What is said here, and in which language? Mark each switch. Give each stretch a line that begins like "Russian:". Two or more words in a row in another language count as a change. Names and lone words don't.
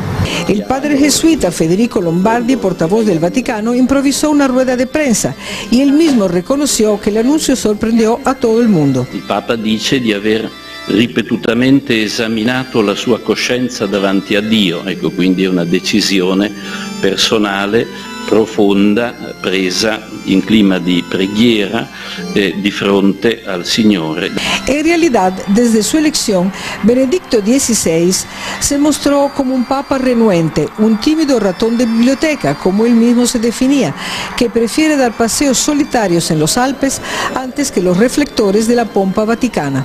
Spanish: El padre jesuita Federico Lombardi, portavoz del Vaticano, improvisó una rueda de prensa y él mismo reconoció que el anuncio sorprendió a todo el mundo.
Italian: Il Papa dice di aver ripetutamente esaminato la sua coscienza davanti a Dio, ecco, quindi è una decisione personale, profonda, presa in clima di preghiera di fronte al Signore.
Spanish: En realidad, desde su elección, Benedicto XVI se mostró como un papa renuente, un tímido ratón de biblioteca, como él mismo se definía, que prefiere dar paseos solitarios en los Alpes antes que los reflectores de la pompa vaticana.